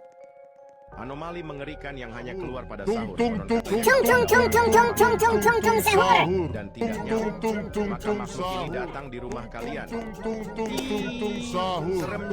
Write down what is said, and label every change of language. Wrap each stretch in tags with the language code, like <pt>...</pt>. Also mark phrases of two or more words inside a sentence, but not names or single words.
<id>Anomali mengerikan yang hanya keluar pada Tung sahur. tung Konon tung katanya Tung tung tung tung tung tung tung tung tung sahur. dan tidak Tung nyaut. tung tung Maka tung makhluk ini sahur. datang di rumah kalian. Tung tung tung tung tung sahur. Seremnya.</id>